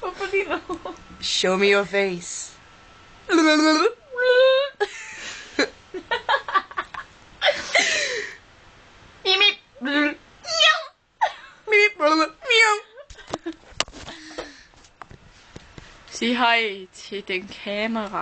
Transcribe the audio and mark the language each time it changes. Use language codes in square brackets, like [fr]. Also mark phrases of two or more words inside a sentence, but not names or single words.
[da] lige nu. [en] Show me your face. [da] Sig hej til den kamera.